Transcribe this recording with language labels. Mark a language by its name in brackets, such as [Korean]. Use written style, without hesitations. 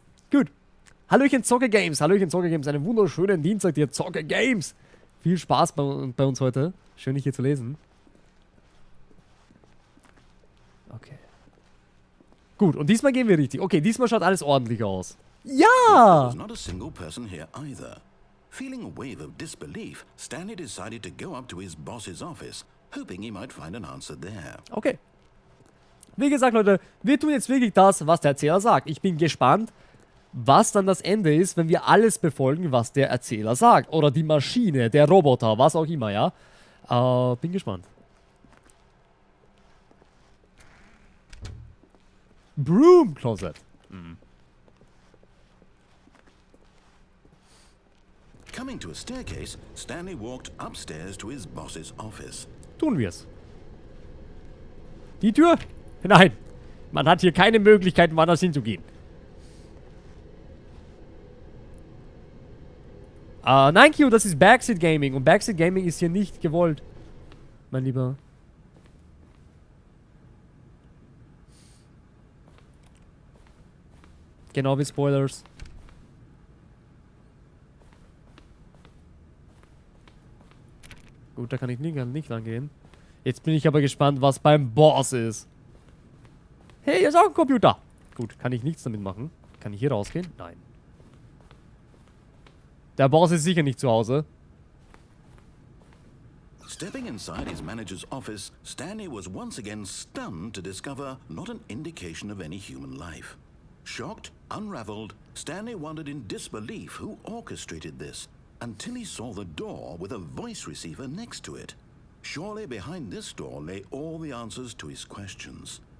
[German] Gut. Hallöchen Zocke Games. Einen wunderschönen Dienstag dir, Zocke Games. Viel Spaß bei uns heute. Schön, dich hier zu lesen. Okay. Gut, und diesmal gehen wir richtig. Okay, diesmal schaut alles ordentlich aus. Ja! [English] There's not a single person here either. Feeling a wave of disbelief, Stanley decided to go up to his boss's office, hoping he might find an answer there. Okay. [German] Wie gesagt, Leute, wir tun jetzt wirklich das, was der Erzähler sagt. Ich bin gespannt, was dann das Ende ist, wenn wir alles befolgen, was der Erzähler sagt. Oder die Maschine, der Roboter, was auch immer, ja. Bin gespannt. [English] Broom Closet. Coming to a staircase, Stanley walked upstairs to his boss's office. [German] Tun wir's. Die Tür? Nein. Man hat hier keine Möglichkeiten, woanders hinzugehen. Nein, Q, das ist Backseat Gaming. Und Backseat Gaming ist hier nicht gewollt. Mein Lieber. Genau wie Spoilers. Gut, da kann ich nicht lang gehen. Jetzt bin ich aber gespannt, was beim Boss ist. Hey, hier ist auch ein Computer. Gut, kann ich nichts damit machen. Kann ich hier rausgehen? Nein. Der Boss ist sicher nicht zu Hause. [English] Stepping inside his manager's office, Stanley was once again stunned to discover not an indication of any human life. Shocked, unraveled, Stanley wondered in disbelief who orchestrated this, until he saw the door with a voice receiver next to it. Surely behind this door lay all the answers to his questions.